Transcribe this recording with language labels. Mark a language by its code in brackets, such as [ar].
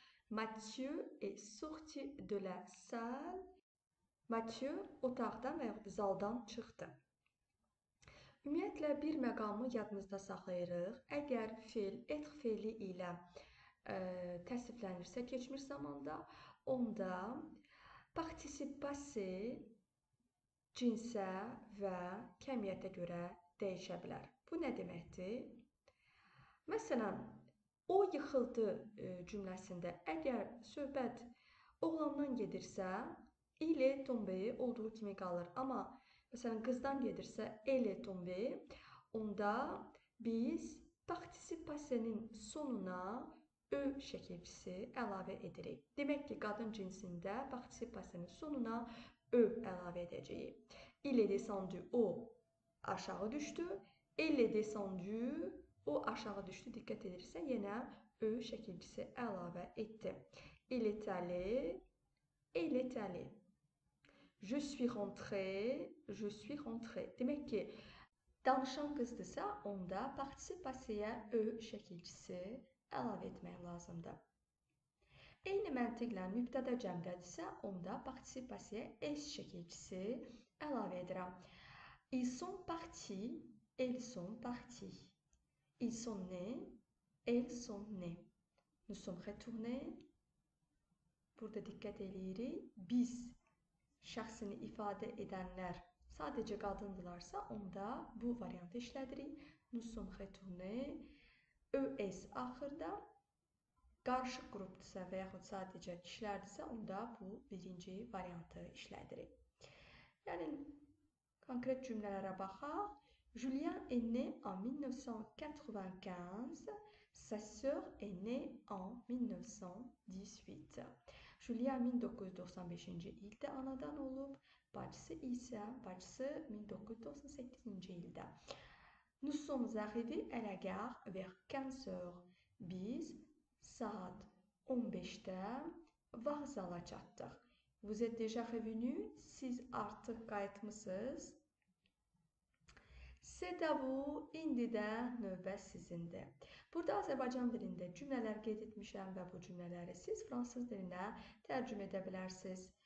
[fr] Mathieu est sorti de la salle. [az] Mathieu otaqdan və yaxud zaldan çıxdı. Ümumiyyətlə, bir məqamı yadınızda saxlayırıq. Əgər feil être feili ilə təsriflənirsə keçmiş zamanda, onda particip passé cinsə və kəmiyyətə görə dəyişə bilər. Bu nə deməkdir? Məsələn, o yıxıldı cümləsində əgər söhbət oğlandan gedirsə, [fr] il est tombé olduğu kimi qalır. [az] Amma məsələn qızdan gedirsə [fr] elle est tombé, [az] onda biz participasiyanın sonuna ö şəkilçisi əlavə edirik. Demək ki, qadın cinsində participasiyanın sonuna ö əlavə edəcəyik. [fr] Il est descendu, [az] o aşağı düşdü. [fr] Elle est descendu, [az] o aşağı düşdü. Diqqət edirsə, yenə ö şəkilçisi əlavə etdim. [fr] Il est allé, elle est allée. Je suis rentré, je suis rentré. [az] Demək ki, danışan qızdırsa, onda participasiyaya ö şəkilçisi əlavə etmək lazımdır. Eyni məntiqlə mübtəda cəmdədirsə, onda participasiyaya s şəkilçisi əlavə edirəm. [fr] Ils sont partis, elles sont partis. Ils sont nés, elles sont nées. Nous sommes retournés. [az] Burada diqqət eləyirik. Biz şəxsini ifadə edənlər sadəcə qadındılarsa, onda bu variantı işlədirik. [fr] Nous sommes retournés. [az] ES axırda. Qarışıq qrupdursa və yaxud sadəcə kişilərdirsə, onda bu birinci variantı işlədirik. Yəni, konkret cümlələrə baxaq. [fr] Julien est né en 1995. Sa sœur est née en 1918. [az] Julia 1995-ci ildə anadan olub, bacısı isə 1998-ci ildə. [fr] Nous sommes arrivés à la gare vers 15 heures. [az] Biz saat 15-də vağzala çatdıq. [fr] Vous êtes déjà revenu? [az] Siz artıq qayıtmısınız? [fr] C'est à vous, [az] indi də növbə sizindir. Burada Azərbaycan dilində cümlələr qeyd etmişəm və bu cümlələri siz fransız dilinə tərcümə edə bilərsiniz.